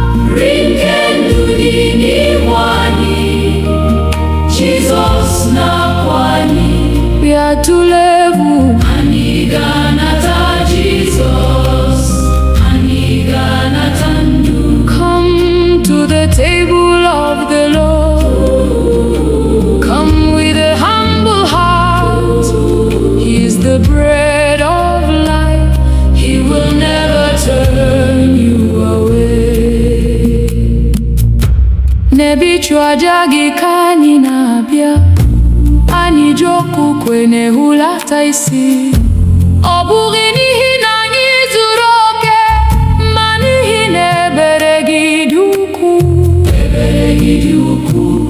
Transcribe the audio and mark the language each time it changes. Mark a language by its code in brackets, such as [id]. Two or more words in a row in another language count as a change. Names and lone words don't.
[ig] Nri nke ndụ dị n'ihu anyị. Jizọs na-akpọ anyị. Bịa tụlee egwu. Anyị ga-anata Jizọs. Anyị ga-anata ndụ. [en] Come to the table of the Lord. Come with a humble heart. He is the bread of life. He will never turn you away. [ig] N'ebe ịchụ aja gị ka anyị na-abịa. Anyị ji okwukwe na-ehulata isi. Ọ bụghị n'ihi na anyị zuru oke, ma n'ihi na ebere gị dị ukwuu. Ebere gị dị ukwuu.